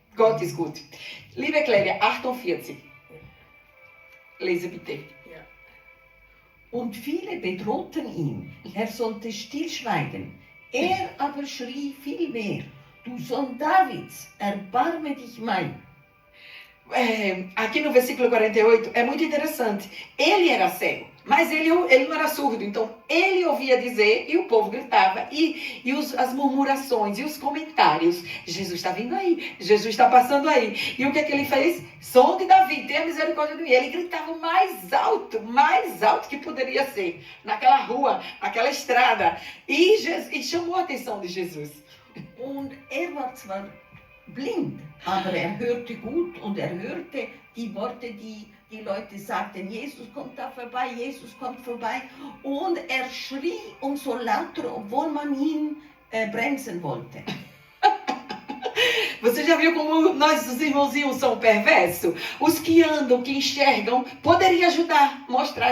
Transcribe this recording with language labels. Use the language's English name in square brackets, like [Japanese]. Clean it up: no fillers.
[German] Gott ist gut. Liebe Claudia, 48. Lese bitte. Ja. Und viele bedrohten ihn, er sollte stillschweigen. Er aber schrie viel mehr, du Sohn Davids, erbarme dich mein. [Portuguese] Aqui no versículo 48 é muito interessante. Ele era cego, mas ele não era surdo. Então ele ouvia dizer e o povo gritava. E as murmurações e os comentários. Jesus está vindo aí, Jesus está passando aí. E o que é que ele fez? Som de Davi, tenha misericórdia de mim. Ele gritava mais alto que poderia ser. Naquela rua, naquela estrada. E chamou a atenção de Jesus. [German] Und war zwar blind, aber hörte gut und hörte die Worte, die die Leute sagten, Jesus kommt da vorbei, Jesus kommt vorbei. Und schrie umso lauter, obwohl man ihn bremsen wollte. [Portuguese] Você já viu como nós, os irmãozinhos, são perversos? Os que andam, que enxergam, poderiam ajudar, mostrar.